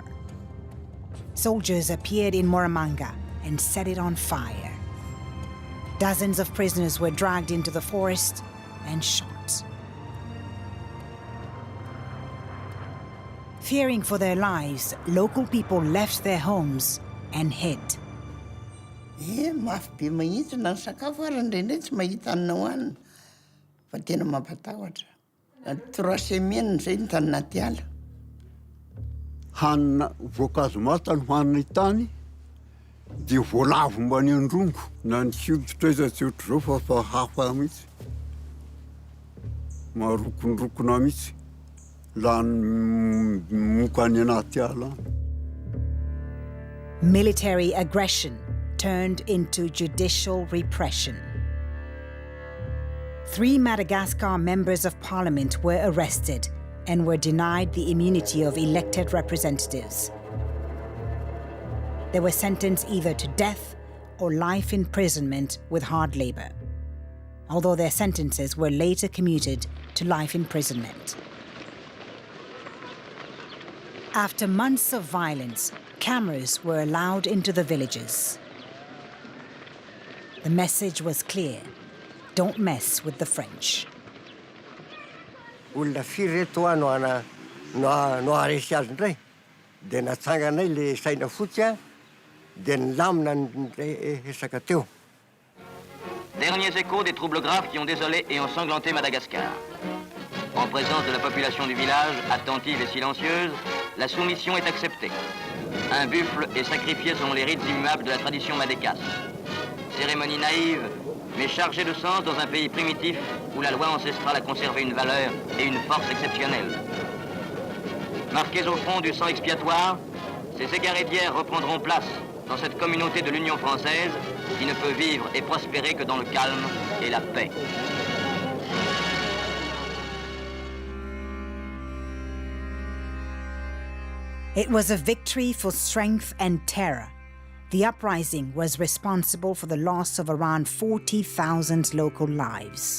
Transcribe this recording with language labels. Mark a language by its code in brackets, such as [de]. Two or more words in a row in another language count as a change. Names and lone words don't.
[en] Soldiers appeared in Muramanga and set it on fire. Dozens of prisoners were dragged into the forest and shot. Fearing for their lives, local people left their homes and hid. [mg] Mafy be mahitsy na ny sakafo ary indrindray tsy mahita anona hoanina fa tena mampatahotra. 3 semaines zay ny tany naty ala. Hanina voankazo mata no hanina tany dia voalavo mba ny androngo na ny hoditra iza tsy ohatr' izao fa hafa mihitsy. Marokonrokona mihitsy la ny moka any anaty ala. [en] Military aggression turned into judicial repression. 3 Madagascar members of parliament were arrested and were denied the immunity of elected representatives. They were sentenced either to death or life imprisonment with hard labor, although their sentences were later commuted to life imprisonment. After months of violence, cameras were allowed into the villages. The message was clear: don't mess with the French. [mg] Olona firy reto no aresy azy indray dia natsanganay le saina fotsy dia nilamina ny resaka teo. [fr] Derniers échos des troubles graves qui ont désolé et ensanglanté Madagascar. En présence de la population du village, attentive et silencieuse, la soumission est acceptée. Un buffle est sacrifié selon les rites immuables de la tradition madécasse. Cérémonie naïve, mais chargée de sens dans un pays primitif où la loi ancestrale a conservé une valeur et une force exceptionnelles. Marqués au fond du sang expiatoire, ces égarés d'hier reprendront place dans cette communauté de l'Union française qui ne peut vivre et prospérer que dans le calme et la paix. [en] It was a victory for strength and terror. The uprising was responsible for the loss of around 40,000 local lives.